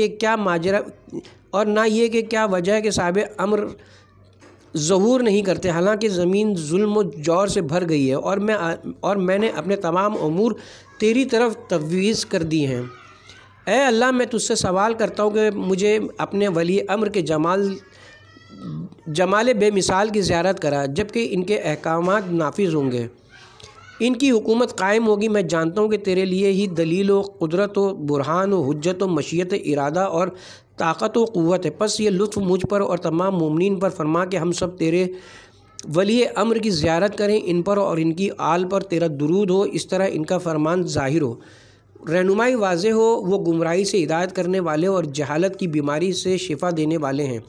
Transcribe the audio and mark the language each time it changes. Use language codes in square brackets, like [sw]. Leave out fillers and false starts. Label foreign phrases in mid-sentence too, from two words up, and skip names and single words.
[ur] کہ کیا وجہ ہے کہ صاحب امر ظہور نہیں کرتے، حالانکہ زمین ظلم و جور سے بھر گئی ہے اور میں نے اپنے تمام امور تیری طرف تفویض کر دی ہیں۔ اے اللہ میں تجھ سے سوال کرتا ہوں کہ مجھے اپنے ولی امر کے جمال بے مثال کی زیارت کرا، جبکہ ان کے احکامات نافذ ہوں گے، ان کی حکومت قائم ہوگی۔ میں جانتا ہوں کہ تیرے لیے ہی دلیل و قدرت و برہان و حجت و مشیت ارادہ اور طاقت و قوت ہے۔ پس یہ لطف مجھ پر اور تمام مومنین پر فرما کہ ہم سب تیرے ولی امر کی زیارت کریں، ان پر اور ان کی آل پر تیرا درود ہو، اس طرح ان کا فرمان ظاہر ہو، رہنمائی واضح ہو۔ وہ گمراہی سے ہدایت کرنے والے اور جہالت کی بیماری سے شفا دینے والے ہیں۔